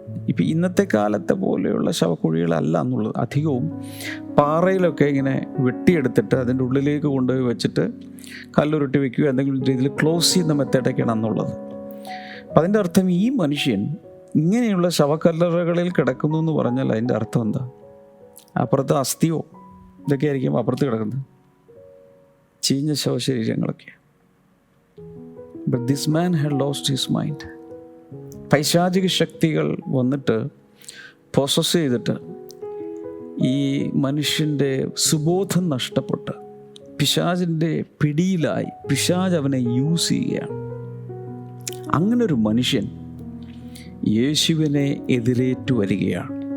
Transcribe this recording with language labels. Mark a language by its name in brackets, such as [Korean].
[Malayalam] ഇപ്പം ഇന്നത്തെ കാലത്തെ പോലെയുള്ള ശവക്കുഴികളല്ല എന്നുള്ളത്. അധികവും പാറയിലൊക്കെ ഇങ്ങനെ വെട്ടിയെടുത്തിട്ട് അതിൻ്റെ ഉള്ളിലേക്ക് കൊണ്ടുപോയി വെച്ചിട്ട് കല്ലുരുട്ടി വയ്ക്കുക, എന്തെങ്കിലും രീതിയിൽ ക്ലോസ് ചെയ്യുന്ന മെത്തേഡൊക്കെയാണ് അന്നുള്ളത്. അപ്പം അതിൻ്റെ അർത്ഥം ഈ മനുഷ്യൻ ഇങ്ങനെയുള്ള ശവക്കല്ലറകളിൽ കിടക്കുന്നു എന്ന് പറഞ്ഞാൽ അതിൻ്റെ അർത്ഥം എന്താ? അപ്പുറത്ത് അസ്ഥിയോ ഇതൊക്കെ ആയിരിക്കും അപ്പുറത്ത് കിടക്കുന്നത്, ചീഞ്ഞ ശവശരീരങ്ങളൊക്കെ. [English] But this man had lost his mind. [Malayalam] പൈശാചിക ശക്തികൾ വന്നിട്ട് പൊസസ് ചെയ്തിട്ട് ഈ മനുഷ്യൻ്റെ സുബോധം നഷ്ടപ്പെട്ട് പിശാചിൻ്റെ പിടിയിലായി പിശാച് അവനെ യൂസ് ചെയ്യുകയാണ്. അങ്ങനൊരു മനുഷ്യൻ യേശുവിനെ എതിരേറ്റു വരികയാണ്.